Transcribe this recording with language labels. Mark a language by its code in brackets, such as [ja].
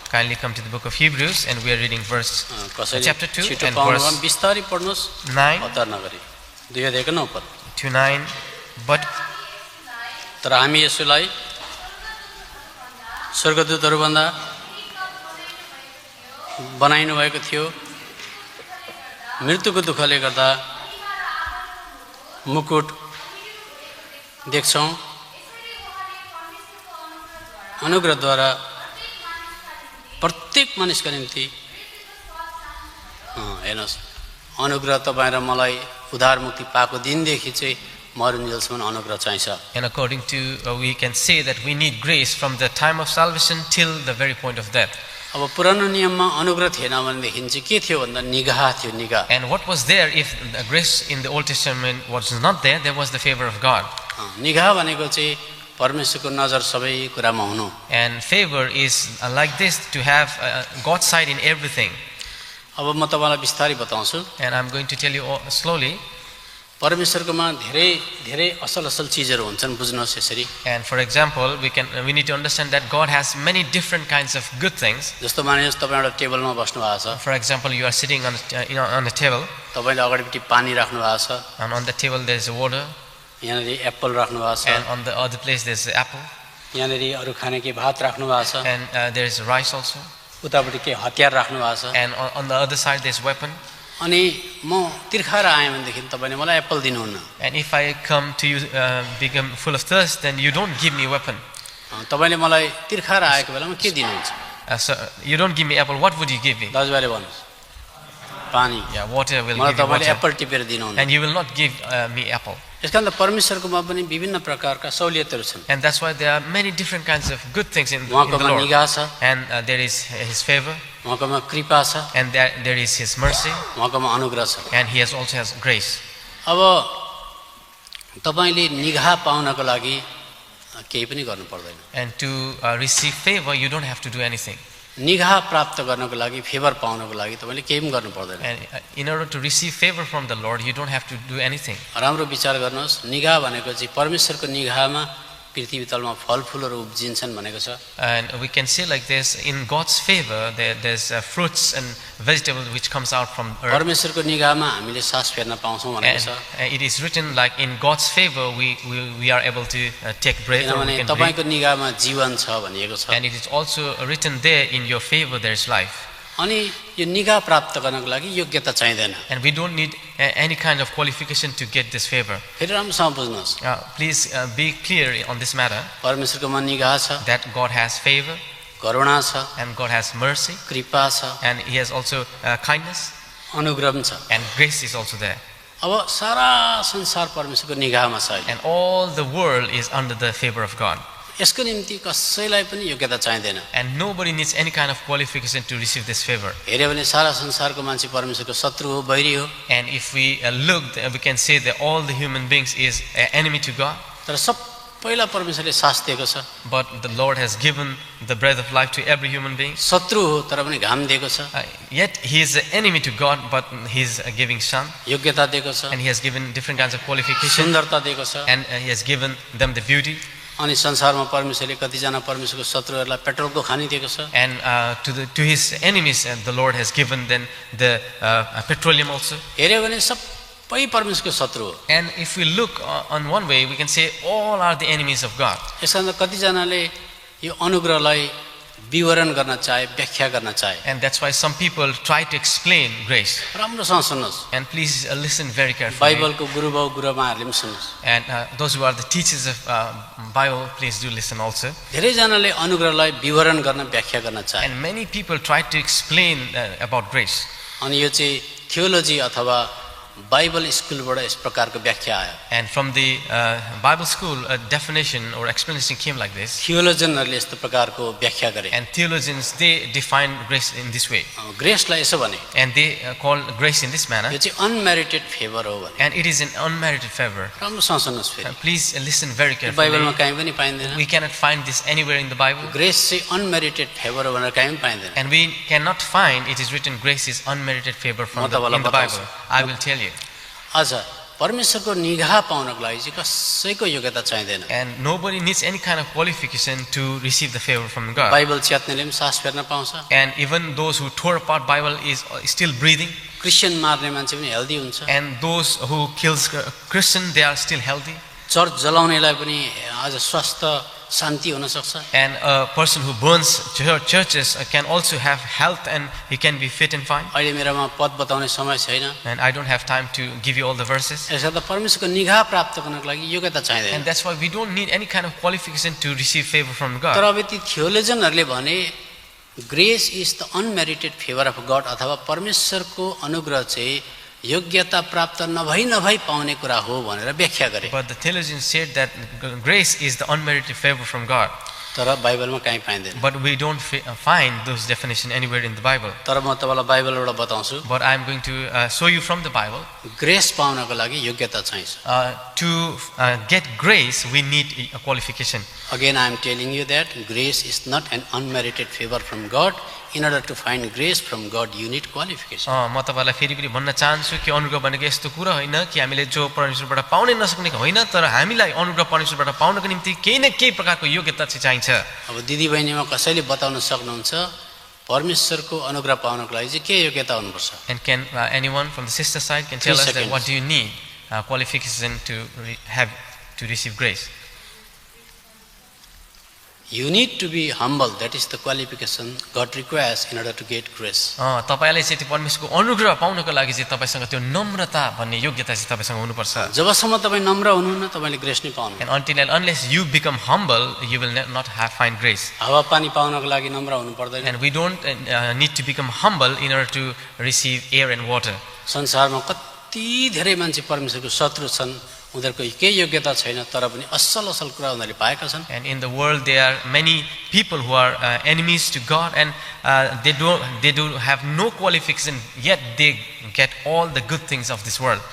[en] Kindly come to the book of Hebrews, and we are reading verse [ne] कसैले [en] chapter 2 [ne] छिटो [en] and [ne] पाउनु [en] verse [ne] भयो बिस्तारै पढ्नुहोस् [en] 9 [ne] हतार नगरी 2 अध्यायको 9 पद [en] to 9. But [ne] तर हामी यसोलाई स्वर्गदूतहरूभन्दा बनाइनु भएको थियो मृत्युको दुःखले गर्दा मुकुट देख्छौँ अनुग्रहद्वारा प्रत्येक मानिसका निम्ति हेर्नुहोस् अनुग्रह तपाईँ र मलाई उद्धार मुक्ति पाएको दिनदेखि चाहिँ मरुन्जेलसम्म अनुग्रह चाहिन्छ [en] and according to we can say that we need grace from the time of salvation till the very point of death. [ne] अब पुरानो नियममा अनुग्रह थिएन भनेदेखि चाहिँ के थियो भन्दा निगाह थियो निगाह [en] And what was there if the grace in the Old Testament was not there? There was the favor of God. [ne] निगाह भनेको चाहिँ परमेश्वरको नजर सबै कुरामा हुनु [en] And favor is like this, to have God's side in everything. [ne] अब म तपाईलाई बिस्तारै बताउँछु [en] And I'm going to tell you slowly. [ne] परमेश्वरकोमा धेरै धेरै असल असल चीजहरू हुन्छन् बुझ्नुहोस् यसरी [en] And for example, we need to understand that God has many different kinds of good things. [ne] जस्तो मानिनुहोस् तपाईँ एउटा टेबलमा बस्नु भएको छ [en] For example, you are sitting on a table, [ne] तपाईले अगाडिपट्टि पानी राख्नु भएको छ [en] and on the table there is water, [ne] यहाँनेरि एप्पल राख्नु भएको छ [en] and on the other place there is apple, [ne] यहाँनेरि अरू खाने के भात राख्नु भएको छ [en] and there is rice also, [ne] उतापट्टि के हतियार राख्नु भएको छ [en] and on the other side there is weapon. [ne] अनि म तिर्खाएर आएँ भनेदेखि तपाईले मलाई एप्पल दिनुहुन्न [en] And if I come to you become full of thirst, then you don't give me weapon. [ne] तपाईले मलाई तिर्खाएर आएको बेलामा के दिनुहुन्छ [en] So you don't give me apple, what would you give me? [ne] दाजुभाइले भन्नुहोस् पानी [en] Yeah, water will [ne] मलाई [en] give you [ne] तपाईले [en] water. [ne] एप्पल टिपेर दिनुहुन्न [en] And you will not give me apple. [ne] यसकारण त परमेश्वरकोमा पनि विभिन्न प्रकारका सहुलियतहरू छन् [en] And that's why there are many different kinds of good things in the [ne] उहाँकोमा [en] Lord. [ne] निगाह छ [en] And there is His favor, [ne] उहाँकोमा कृपा छ [en] and there is His mercy, [ne] उहाँकोमा अनुग्रह छ [en] and He also has grace. [ne] अब तपाईले निगाह पाउनको लागि केही पनि गर्नु पर्दैन [en] And to receive favor, you don't have to do anything. [ne] निगाह प्राप्त गर्नको लागि फेभर पाउनको लागि तपाईले केही पनि गर्नु पर्दैन [en] And in order to receive favor from the Lord, you don't have to do anything. [ne] राम्रो विचार गर्नुहोस् निगाह भनेको चाहिँ परमेश्वरको निगाहमा पृथ्वी तलमा फलफुलहरू उब्जिन्छन् भनेको छ [en] And we can say like this, in God's favor, there's fruits and vegetables which comes out from earth. [ne] परमेश्वरको निगाहमा हामीले सास फेर्न पाउँछौँ भनेको छ [en] And it is written like in God's favor, we are able to take breath, or we [ne] किनभने [en] can breathe. [ne] तपाईँको निगाहमा जीवन छ भनिएको छ [en] And it is also written there, in your favor there is life. [ne] अनि यो निगाह प्राप्त गर्नको लागि योग्यता चाहिँदैन [en] And we don't need any kind of qualification to get this favor. [ne] फेरि राम्रोसँग बुझ्नुहोस् [en] Please be clear on this matter, [ne] परमेश्वरकोमा निगाह छ [en] that God has favor, [ne] करुणा छ [en] and God has mercy, [ne] कृपा छ [en] and He has also kindness, [ne] अनुग्रह पनि छ [en] and grace is also there. [ne] अब सारा संसार परमेश्वरको निगाहमा छ अहिले [en] And all the world is under the favor of God. [ne] यसको निम्ति कसैलाई पनि योग्यता चाहिँदैन [en] And nobody needs any kind of qualification to receive this favor. [ne] हेऱ्यो भने सारा संसारको मान्छे परमेश्वरको शत्रु हो बैरी हो [en] And if we look, we can say that all the human beings is an enemy to God. [ne] तर सबैलाई परमेश्वरले सास दिएको छ [en] But the Lord has given the breath of life to every human being. [ne] शत्रु हो तर पनि घाम दिएको छ [en] Yet he is an enemy to God, but he is giving sun, [ne] योग्यता दिएको छ [en] and he has given different kinds of qualification, [ne] सुन्दरता दिएको छ [en] and he has given them the beauty. [ne] अनि संसारमा परमेश्वरले कतिजना परमेश्वरको शत्रुहरूलाई पेट्रोलको खानी दिएको छ [en] And to his enemies, the Lord has given them the petroleum also. [ne] हेऱ्यो भने सबै परमेश्वरको शत्रु हो [en] And if we look on one way, we can say all are the enemies of God. [ne] यसकारण कतिजनाले यो अनुग्रहलाई विवरण गर्न चाहे व्याख्या गर्न चाहे [en] And that's why some people try to explain grace. [ne] राम्रोसँग सुन्नुहोस् [en] And please listen very carefully. [ne] बाइबलको गुरुबाउ गुरुमाहरूले पनि सुन्नुहोस् [en] And those who are the teachers of Bible, please do listen also. [ne] धेरैजनाले अनुग्रहलाई विवरण गर्न व्याख्या गर्न चाहे [en] And many people try to explain about grace. [ne] अनि यो चाहिँ थियोलोजी अथवा बाइबल स्कुलबाट यस प्रकारको व्याख्या आयो [en] And from the Bible school, a definition or explanation came like this. [ne] थियोलोजनहरूले यस्तो प्रकारको व्याख्या गरे [en] And theologians, they define grace in this way. [ne] ग्रेसलाई यसो भने [en] And they call grace in this manner. [ne] यो चाहिँ अनमेरिटेड फेभर हो भने [en] And it is an unmerited favor. [ne] राम्रोसँग सुन्नुहोस् फेरि [en] Please listen very [ne] यो बाइबलमा [en] carefully. [ne] कहीँ पनि पाइँदैन [en] We cannot find this anywhere in the Bible. [ne] Grace चाहिँ अनमेरिटेड फेभर हो भनेर कहीँ पनि पाइँदैन [en] And we cannot find it is written grace is unmerited favor from in the Bible. I will tell you. [ne] आज परमेश्वरको निगाह पाउनको लागि चाहिँ कसैको योग्यता चाहिँदैन [en] And nobody needs any kind of qualification to receive the favor from God. [ne] Bible च्यात्नेले पनि सास फेर्न पाउँछ [en] And even those who tore apart Bible is still breathing. [ne] Christian मार्ने मान्छे पनि हेल्दी हुन्छ [en] And those who kills Christian, they are still healthy. [ne] Church जलाउनेलाई पनि आज स्वस्थ शान्ति हुन सक्छ [en] And a person who burns churches can also have health, and he can be fit and fine. [ne] अहिले मेरोमा पद बताउने समय छैन [en] And I don't have time to give you all the verses. [ne] यसर्थ परमेश्वरको निगाह प्राप्त गर्नको लागि योग्यता चाहिँदैन [en] And that's why we don't need any kind of qualification to receive favor from [ne] तर [en] God. [ne] अब ती थियोलोजनहरूले भने [en] grace is the unmerited favour of God [ne] अथवा परमेश्वरको अनुग्रह चाहिँ योग्यता प्राप्त नभई पाउने कुरा हो भनेर व्याख्या गरे [en] But the theologians said that grace is the unmerited favor from God. [ne] तर बाइबलमा कहीँ पाइँदैन [en] But we don't find those definitions anywhere in the Bible. [ne] तर म तपाईँलाई बाइबलबाट बताउँछु [en] But I'm going to show you from the Bible. [ne] Grace पाउनको लागि योग्यता चाहिन्छ [en] To get grace, we need a qualification. Again, I am telling you that grace is not an unmerited favor from God. In order to find grace from God, you need qualification. [ne] म तपाईँलाई फेरि पनि भन्न चाहन्छु कि अनुग्रह भनेको यस्तो कुरा होइन कि हामीले जो परमेश्वरबाट पाउनै नसक्ने होइन, तर हामीलाई अनुग्रह परमेश्वरबाट पाउनको निम्ति केही न केही प्रकारको योग्यता चाहिँ चाहिन्छ. अब दिदी बहिनीमा कसैले बताउन सक्नुहुन्छ परमेश्वरको अनुग्रह पाउनको लागि चाहिँ के योग्यता हुनुपर्छ? [en] And can anyone from the sister side can tell 3 us that seconds. what do you need qualification to have to receive grace? You need to be humble. That is the qualification God requires in order to get grace. [ne] तपाईले चाहिँ त्यो परमेश्वरको अनुग्रह पाउनको लागि चाहिँ तपाईसँग त्यो नम्रता भन्ने योग्यता चाहिँ तपाईसँग हुनुपर्छ. जबसम्म तपाई नम्र हुनुहुन्न तपाईले ग्रेस नै पाउनुहुन्न. [en] And until and unless you become humble, you will not find grace. [ne] हावा पानी पाउनको लागि नम्र हुनु पर्दैन. [en] And we don't need to become humble in order to receive air and water. [ne] संसारमा कति धेरै मान्छे परमेश्वरको शत्रु छन्. उनीहरुको केही योग्यता छैन तर पनि असल असल कुरा उनीहरुले पाएका छन्. [en] And in the world there are many people who are enemies to God, and they do have no qualification, yet they get all the good things of this world.